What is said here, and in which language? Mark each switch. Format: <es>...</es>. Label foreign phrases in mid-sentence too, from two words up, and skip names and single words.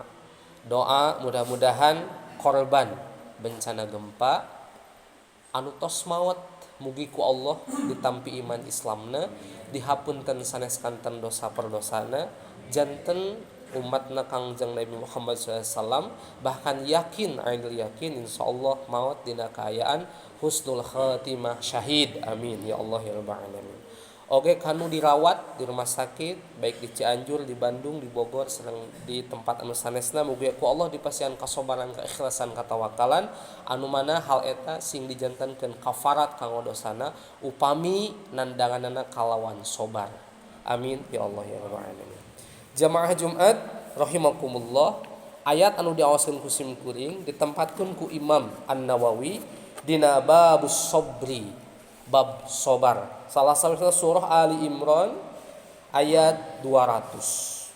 <su>Doa mudah-mudahan korban bencana gempa anu tos maot mugi ku Allah ditampi iman Islamna, dihapunten sanes kanten dosa perdosana, janten umatna Kangjeng Nabi Muhammad SAW, bahkan yakin</su> <ar>ainul yakin</ar> <su>insyaallah maut dina kaayaan</su> <ar>husnul khatimah</ar> <su>syahid,</su> <ar>amin ya Allah ya rabbal alamin.</ar> <su>Oge kanu dirawat di rumah sakit baik di Cianjur, di Bandung, di Bogor sareng di tempat anu sanesna, mugi ku Allah dipasihan kasabaran, keikhlasan, katawakalan anu mana hal eta sing dijantankeun kafarat kanggo dosana upami nandanganna kalawan sobar,</su> <ar>amin ya Allah ya rabbal alamin.</ar> <su>Jamaah Jumat rahimakumullah, ayat anu diawaskeun ku sim kuring ditempatkeun ku Imam An-Nawawi dina</su> <ar>babus sabri,</ar> <su>bab sabar. Salah satu surah Ali Imran ayat 200.</su>